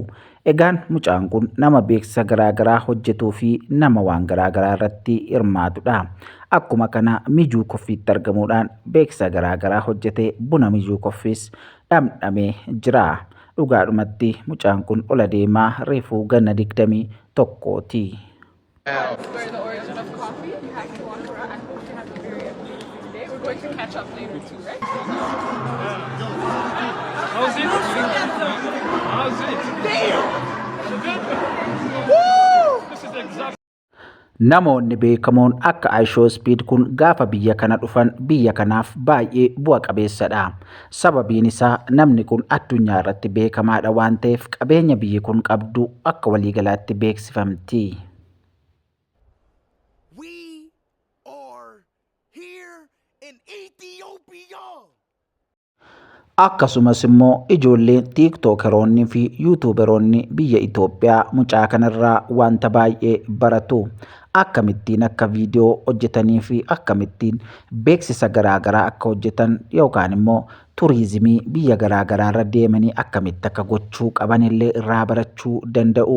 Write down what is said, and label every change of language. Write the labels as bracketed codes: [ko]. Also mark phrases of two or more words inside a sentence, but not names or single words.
[om] Egaan mucaan kun nama beeksisa garaagaraa hojjetuu fi nama waan garaagaraa irratti hirmaatudha. Akkuma kana Mijuu Koffiitti argamuudhaan beeksisa garaagaraa hojjetee buna Mijuu Koffiis dhamdhamee jira. Dhugaadhumatti mucaan kun ol adeemaa reefuu ganna 21ti. [en] Where the origin of coffee, you have to walk around. I hope you have a very amazing day. We're going to catch up later too, right? How's it? How's it? Damn! Woo! This is exactly. [om] Namoonni beekamoon akka Aishoo Speed kun gaafa biyya kana dhufan biyya kanaaf baay'ee bu'a qabeessadha. Sababiin isaa namni kun addunyaa irratti beekamaadha waan ta'eef qabeenya biyyi kun qabdu akka waliigalaatti beeksifamti. [en] We are here in Ethiopia. [om] Akkasumas immoo ijoolleen tiiktokeroonni fi yuutuuberoonni biyya Itoophiyaa mucaa kanarraa wanta baay'ee baratu. Akkamittiin akka viidiyoo hojjetanii fi akkamittiin beeksisa garaagaraa akka hojjetan yookaan immoo turizimii biyya garaagaraa irra deemanii akkamitti akka gochuu qaban illee irraa barachuu danda'u.